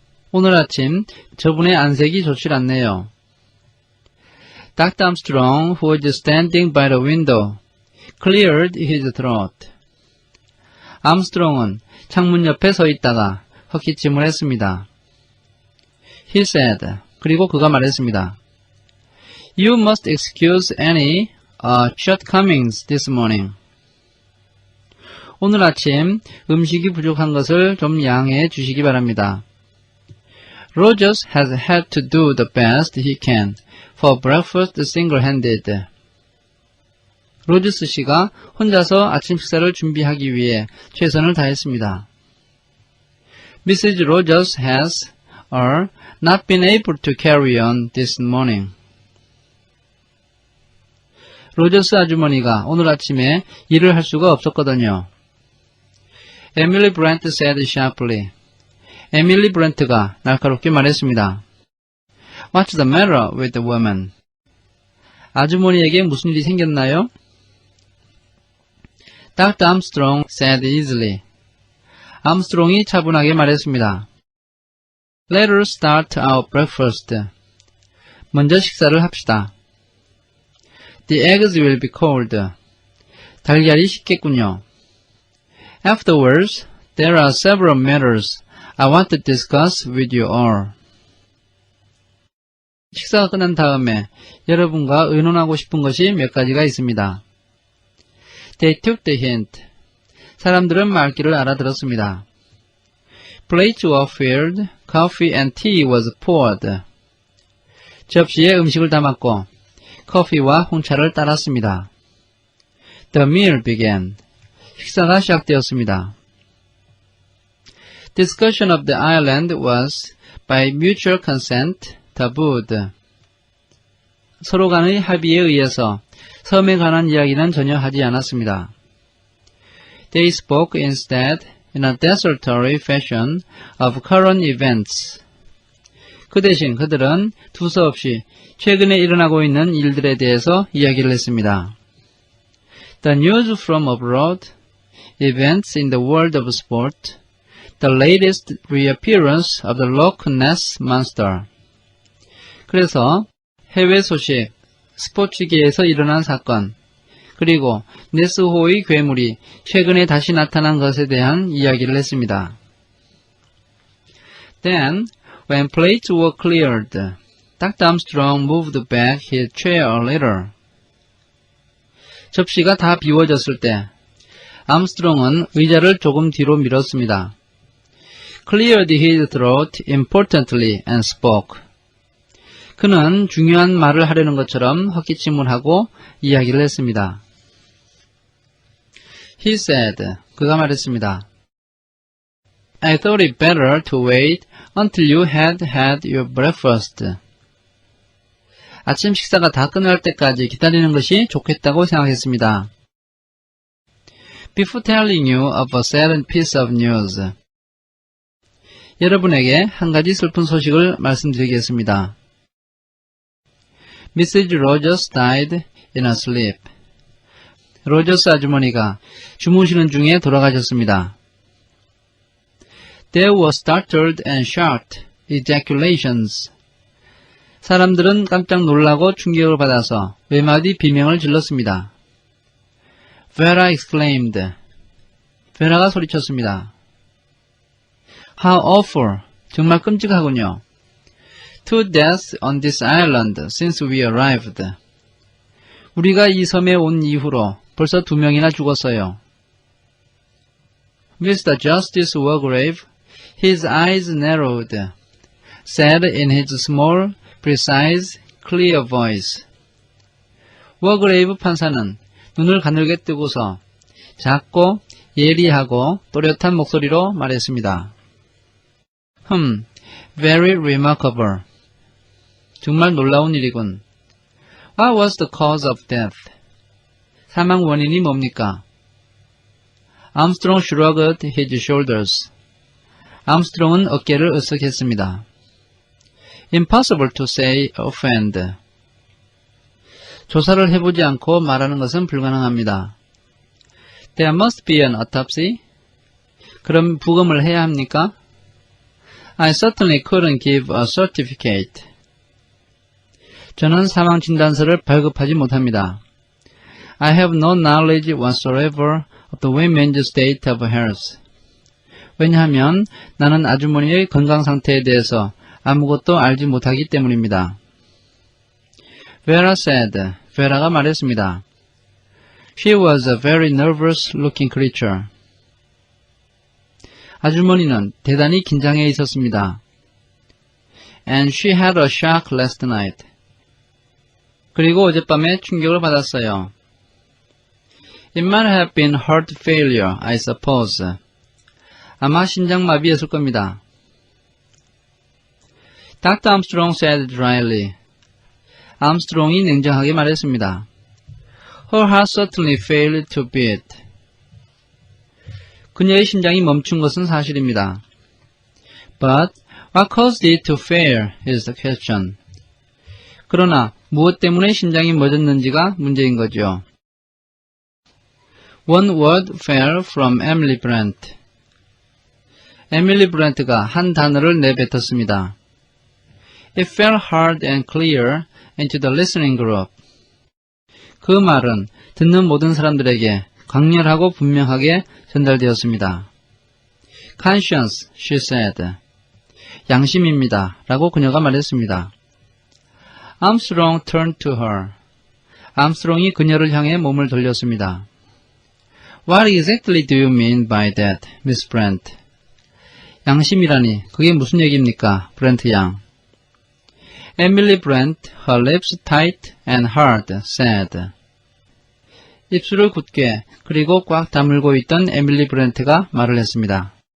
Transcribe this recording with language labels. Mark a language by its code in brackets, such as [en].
[ko] 오늘 아침 저분의 안색이 좋질 않네요. [en] Dr. Armstrong, who was standing by the window, cleared his throat. [ko] 암스트롱은 창문 옆에 서 있다가 헛기침을 했습니다. [en] He said, [ko] 그리고 그가 말했습니다. [en] You must excuse any shortcomings this morning. [ko] 오늘 아침 음식이 부족한 것을 좀 양해해 주시기 바랍니다. [en] Rogers has had to do the best he can for breakfast single-handed. [ko] 로저스 씨가 혼자서 아침 식사를 준비하기 위해 최선을 다했습니다. [en] Mrs. Rogers has not been able to carry on this morning. [ko] 로저스 아주머니가 오늘 아침에 일을 할 수가 없었거든요. [en] Emily Brent said sharply. [ko] 에밀리 브렌트가 날카롭게 말했습니다. [en] What's the matter with the woman? [ko] 아주머니에게 무슨 일이 생겼나요? [en] Dr. Armstrong said easily. [ko] 암스트롱이 차분하게 말했습니다. [en] Let us start our breakfast. [ko] 먼저 식사를 합시다. [en] The eggs will be cold. [ko] 달걀이 식겠군요. [en] Afterwards, there are several matters I want to discuss with you all. [ko] 식사가 끝난 다음에 여러분과 의논하고 싶은 것이 몇 가지가 있습니다. [en] They took the hint. [ko] 사람들은 말귀를 알아들었습니다. [en] Plates were filled, coffee and tea was poured. [ko] 접시에 음식을 담았고 커피와 홍차를 따랐습니다. [en] The meal began. [ko] 식사가 시작되었습니다. [en] Discussion of the island was, by mutual consent, tabooed. [ko] 서로 간의 합의에 의해서 섬에 관한 이야기는 전혀 하지 않았습니다. [en] They spoke instead, in a desultory fashion, of current events. [ko] 그 대신 그들은 두서없이 최근에 일어나고 있는 일들에 대해서 이야기를 했습니다. [en] The news from abroad, events in the world of sport, the latest reappearance of the Loch Ness Monster. [ko] 그래서 해외 소식, 스포츠계에서 일어난 사건, 그리고 네스호의 괴물이 최근에 다시 나타난 것에 대한 이야기를 했습니다. [en] Then, when plates were cleared, Dr. Armstrong moved back his chair a little. [ko] 접시가 다 비워졌을 때, 암스트롱은 의자를 조금 뒤로 밀었습니다. [en] Cleared his throat importantly and spoke. [ko] 그는 중요한 말을 하려는 것처럼 헛기침을 하고 이야기를 했습니다. [en] He said, [ko] 그가 말했습니다. [en] I thought it better to wait until you had had your breakfast. [ko] 아침 식사가 다 끝날 때까지 기다리는 것이 좋겠다고 생각했습니다. [en] Before telling you of a sad piece of news. [ko] 여러분에게 한 가지 슬픈 소식을 말씀드리겠습니다. [en] Mrs. Rogers died in her sleep. [ko] 로저스 아주머니가 주무시는 중에 돌아가셨습니다. [en] There were startled and shocked ejaculations. [ko] 사람들은 깜짝 놀라고 충격을 받아서 외마디 비명을 질렀습니다. [en] Vera exclaimed. [ko] 베라가 소리쳤습니다. [en] How awful. [ko] 정말 끔찍하군요. [en] Two deaths on this island since we arrived. [ko] 우리가 이 섬에 온 이후로 벌써 2명이나 죽었어요. [en] Mr. Justice Wargrave, his eyes narrowed, said in his small, precise, clear voice. [ko] 워그레이브 판사는 눈을 가늘게 뜨고서 작고 예리하고 또렷한 목소리로 말했습니다. [en] Very remarkable. [ko] 정말 놀라운 일이군. [en] What was the cause of death? [ko] 사망 원인이 뭡니까? [en] Armstrong shrugged his shoulders. [ko] 암스트롱은 어깨를 으쓱했습니다. [en] Impossible to say offhand. [ko] 조사를 해보지 않고 말하는 것은 불가능합니다. [en] There must be an autopsy. [ko] 그럼 부검을 해야 합니까? [en] I certainly couldn't give a certificate. [ko] 저는 사망 진단서를 발급하지 못합니다. [en] I have no knowledge whatsoever of the woman's state of health. [ko] 왜냐하면 나는 아주머니의 건강 상태에 대해서 아무것도 알지 못하기 때문입니다. [en] Vera said, [ko] 베라가 말했습니다. [en] She was a very nervous looking creature. [ko] 아주머니는 대단히 긴장해 있었습니다. [en] and she had a shock last night. [ko] 그리고 어젯밤에 충격을 받았어요. [en] It might have been heart failure, I suppose. [ko] 아마 심장마비였을 겁니다. [en] Dr. Armstrong said dryly. [ko] 암스트롱이 냉정하게 말했습니다. [en] Her heart certainly failed to beat. [ko] 그녀의 심장이 멈춘 것은 사실입니다. [en] But what caused it to fail is the question. [ko] 그러나 무엇 때문에 심장이 멎었는지가 문제인 거죠. [en] One word fell from Emily Brent. [ko] 에밀리 브렌트가 한 단어를 내뱉었습니다. [en] It fell hard and clear into the listening group. [ko] 그 말은 듣는 모든 사람들에게 강렬하고 분명하게 전달되었습니다. [en] Conscience, she said. [ko] 양심입니다. 라고 그녀가 말했습니다. [en] Armstrong turned to her. [ko] 암스트롱이 그녀를 향해 몸을 돌렸습니다. [en] What exactly do you mean by that, Miss Brent? [ko] 양심이라니 그게 무슨 얘기입니까, 브렌트 양? [en] Emily Brent, her lips tight and hard, said. [ko] 입술을 굳게 그리고 꽉 다물고 있던 에밀리 브렌트가 말을 했습니다.